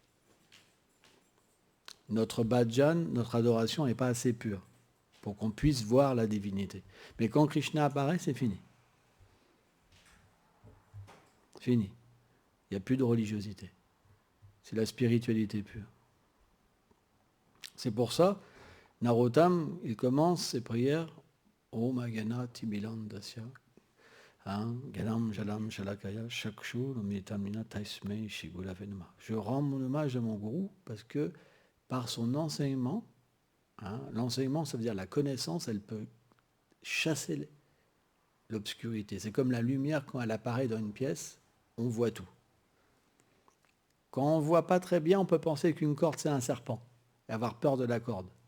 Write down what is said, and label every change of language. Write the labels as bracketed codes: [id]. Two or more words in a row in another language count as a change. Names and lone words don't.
[fr] Notre bhajan, notre adoration n'est pas assez pure pour qu'on puisse voir la divinité. Mais quand Krishna apparaît, c'est fini. Fini. Il n'y a plus de religiosité. C'est la spiritualité pure. C'est pour ça, Narottam, il commence ses prières [sa] Om Agana Timilandasya Ganam Jalam Shalakaya Shakshur Mitamina Taismei Shigulave Namah. [fr] Je rends mon hommage à mon gourou parce que par son enseignement, l'enseignement, ça veut dire la connaissance, elle peut chasser l'obscurité. C'est comme la lumière, quand elle apparaît dans une pièce, on voit tout. Quand on ne voit pas très bien, on peut penser qu'une corde, c'est un serpent, et avoir peur de la corde.